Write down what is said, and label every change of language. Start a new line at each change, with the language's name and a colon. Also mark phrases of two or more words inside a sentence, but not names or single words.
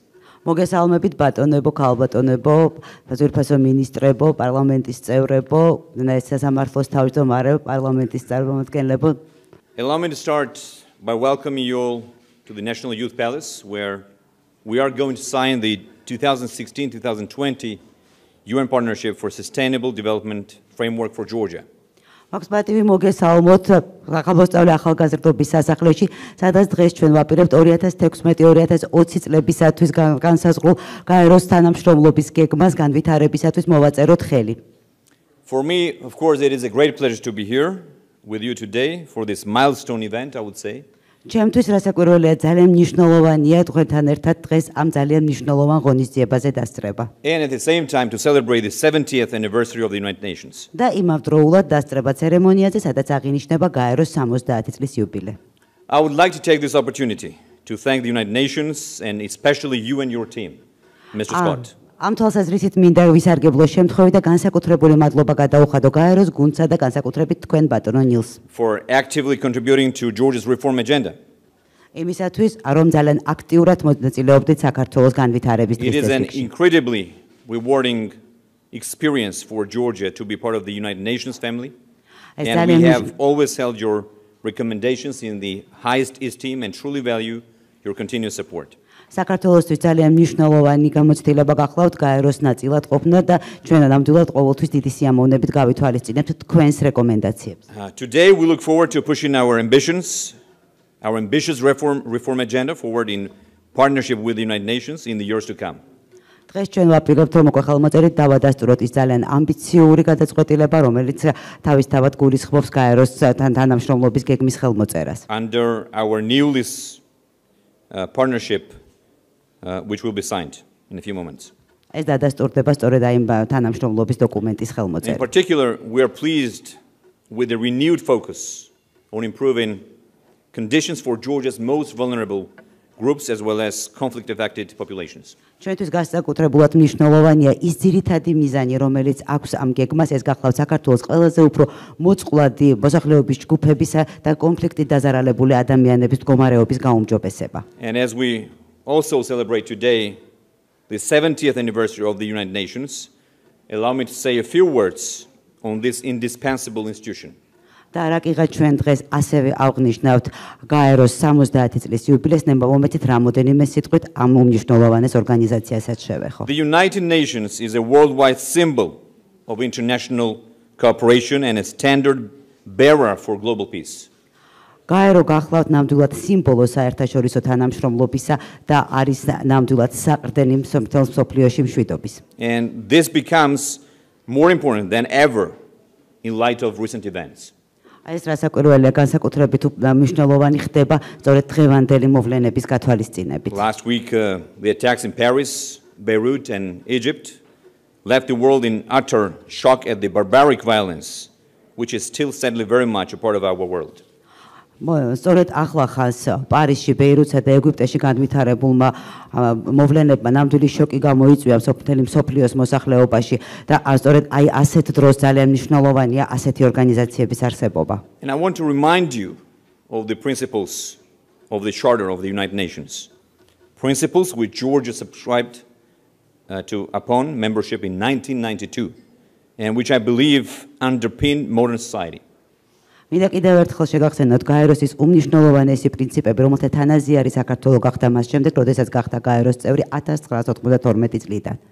Georgian: მოგესალმებით ბატონებო, ქალბატონებო, ძვირფასო მინისტრებო, პარლამენტის წევრებო, სასამართლოს თავმჯდომარეო, პარლამენტის წარმომადგენლებო.
English: Allow me to start by welcoming you all to the National Youth Palace, where we are going to sign the 2016-2020 UN Partnership for Sustainable Development Framework for Georgia.
Georgian: მაქვს პატივი მოგესალმოთ ახალგაზრდული ახალგაზრდობის სასახლეში, სადაც დღეს ჩვენ ვაპირებთ 2016-2020 წლებისათვის განსაზღვრულ გაეროს თანამშრომლობის გეგმას განვითარებისათვის მოვაწეროთ ხელი.
English: For me, of course, it is a great pleasure to be here with you today for this milestone event, I would say.
Georgian: ჩემთვის რასაკვირველია ძალიან მნიშვნელოვანია თქვენთან ერთად დღეს ამ ძალიან მნიშვნელოვან ღონისძიებაზე დასწრება.
English: And at the same time to celebrate the 70th anniversary of the United Nations.
Georgian: და იმავდროულად დასწრება ცერემონიაზე, სადაც აღინიშნება გაეროს 70 წლის იუბილე.
English: I would like to take this opportunity to thank the United Nations and especially you and your team, Mr. Scott.
Georgian: ამ თვალსაზრისით მინდა ვისარგებლო შემთხვევით და განსაკუთრებული მადლობა გადაუხადო გაეროს გუნდსა და განსაკუთრებით თქვენ ბატონო ნილს.
English: For actively contributing to Georgia's reform agenda.
Georgian: იმისათვის, რომ ძალიან აქტიურად მონაწილეობდით საქართველოს განვითარების
English: It is an
Georgian: წესრიგში.
English: incredibly rewarding experience for Georgia to be part of the United Nations family. And we have always held your recommendations in the highest esteem and truly value your continuous support.
Georgian: საქართველოსთვის ძალიან მნიშვნელოვანი გამოცდილება გახლავთ გაეროს ნაწილად ყოფნა და ჩვენ ნამდვილად ყოველთვის დიდი სიამოვნებით გავითვალისწინებთ თქვენს რეკომენდაციებს.
English: Today we look forward to pushing our ambitious reform agenda forward in partnership with the United Nations in the years to come.
Georgian: დღეს ჩვენ ვაპირებთ რომ უკვე ხელმოწერით დავადასტუროთ ის ძალიან ამბიციური გადაწყვეტილება, რომელიც თავისთავად გულისხმობს გაეროს თანამშრომლობის გეგმის ხელმოწერას.
English: Under our new partnership which will be signed in a few moments.
Georgian: ეს დადასტურდება სწორედ აი თანამშრომლობის დოკუმენტის ხელმოწერა.
English: In particular, we are pleased with the renewed focus on improving conditions for Georgia's most vulnerable groups as well as conflict-affected populations.
Georgian: ჩვენთვის განსაკუთრებულად მნიშვნელოვანია ის ძირითადი მიზანი, რომელიც აქვს ამ გეგმას, ეს გახლავთ საქართველოს ყველაზე უფრო მოწყვლადი მოსახლეობის ჯგუფებისა და კონფლიქტით დაზარალებული ადამიანების მდგომარეობის გაუმჯობესება.
English: And as we also celebrate today the 70th anniversary of the United Nations, allow me to say a few words on this indispensable institution.
Georgian: და რაკიღაც ჩვენ დღეს ასევე აღნიშნავთ გაეროს 70 წლის იუბილეს, მომეცით რამოდენიმე სიტყვით ამ უმნიშვნელოვანეს ორგანიზაციასაც შევეხო.
English: The United Nations is a worldwide symbol of international cooperation and a standard bearer for global peace.
Georgian: გაერო გახლავთ ნამდვილად სიმბოლო საერთაშორისო თანამშრომლობისა და არის ნამდვილად საყრდენი მსოფლიოში მშვიდობის.
English: And this becomes more important than ever in light of recent events.
Georgian: ეს რასაკვირველია განსაკუთრებით მნიშვნელოვანი ხდება სწორედ დღევანდელი მოვლენების გათვალისწინებით.
English: Last week the attacks in Paris, Beirut and Egypt left the world in utter shock at the barbaric violence which is still sadly very much a part of our world.
Georgian: სწორედ ახლახანს პარიზში, ბეირუთსა და ეგვიპტეში განვითარებულმა მოვლენებმა ნამდვილი შოკი გამოიწვია მთელი მსოფლიოს მოსახლეობაში და სწორედ აი ასეთ დროს ძალიან მნიშვნელოვანია ასეთი ორგანიზაციების არსებობა.
English: And I want to remind you of the principles of the Charter of the United Nations. Principles which Georgia subscribed upon membership in 1992 and which I believe underpin modern society.
Georgian: მინდა კიდევ ერთხელ შეგახსენოთ გაეროს უმნიშვნელოვანესი პრინციპები, რომელთა თანაზიარი საქართველო გახდა მას შემდეგ, როდესაც გახდა გაეროს წევრი 1992 წლიდან.